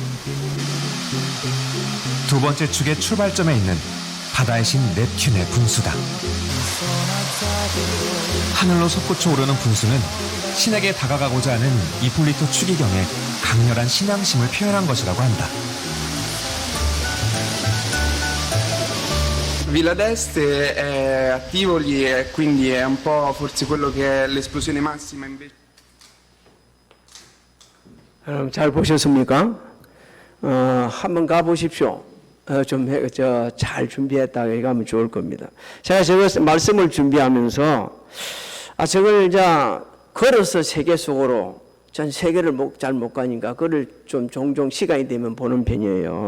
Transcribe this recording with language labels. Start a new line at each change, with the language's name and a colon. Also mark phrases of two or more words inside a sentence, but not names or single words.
Korean: 두 번째 축의 출발점에 있는 바다의 신 넵튠의 분수다. 하늘로 솟구쳐 오르는 분수는 신에게 다가가고자 하는 이폴리토 추기경의 강렬한 신앙심을 표현한 것이라고 한다.
Italian: Villa d'Este è a Tivoli e quindi è un po' forse quello che è l'esplosione massima invece.
Korean: 여러분 잘 보셨습니까? 한번 가보십시오. 잘 준비했다가 가면 좋을 겁니다. 제가 저걸 말씀을 준비하면서 저걸 이제 걸어서 세계 속으로 전 세계를 잘 못 가니까 그걸 좀 종종 시간이 되면 보는 편이에요.